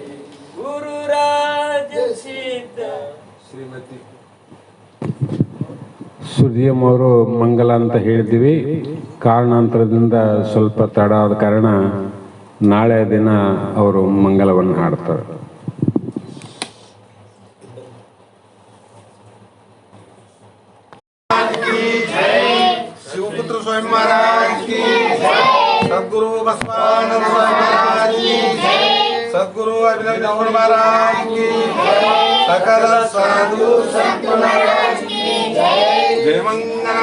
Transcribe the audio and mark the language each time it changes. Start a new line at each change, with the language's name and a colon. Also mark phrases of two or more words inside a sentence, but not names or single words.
Kannada: ಗುರುರಾಜ ಸಿದ್ಧ. ಶ್ರೀಮತಿ ಸುರ್ಜಿಯಮ್ಮ ಅವರು ಮಂಗಲ ಅಂತ ಹೇಳಿದ್ವಿ. ಕಾರಣಾಂತರದಿಂದ ಸ್ವಲ್ಪ ತಡ ಆದ ಕಾರಣ ನಾಳೆ ದಿನ ಅವರು ಮಂಗಲವನ್ನು ಹಾಡ್ತಾರೆ.
Hindi: शिवपुत्र स्वयं महाराज की जय, सद्गुरु बसवानंद महाराज की जय, सद्गुरु अभिनव जौहर महाराज की जय, सकल साधु संत महाराज की जय। जय मंगल